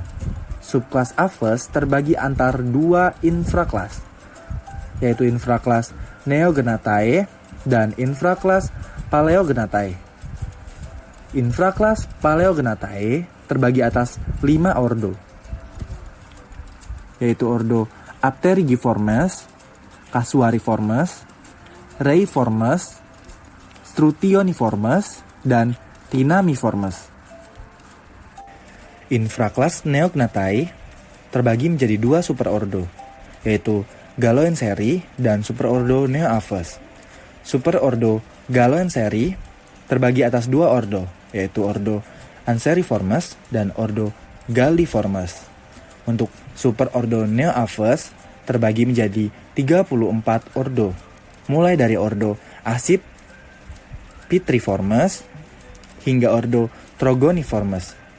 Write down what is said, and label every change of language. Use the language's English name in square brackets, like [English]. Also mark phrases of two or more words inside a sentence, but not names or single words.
[Indonesian] Subkelas Aves terbagi antar 2 infrakelas, yaitu infrakelas Neognathae dan infrakelas Paleognathae. Infrakelas Paleognathae terbagi atas 5 ordo, yaitu ordo Apterigiformes, Casuariformes, Reiformes, Strutioniformes, dan Tinamiformes. Infrakelas Neognathae terbagi menjadi 2 superordo, yaitu Galoenseri dan superordo Neoaves. Superordo Galoenseri terbagi atas 2 ordo, yaitu ordo Anseriformes dan ordo Galliformes. Untuk superordo Neoaves terbagi menjadi 34 ordo, mulai dari ordo Accipitriformes hingga ordo Trogoniformes.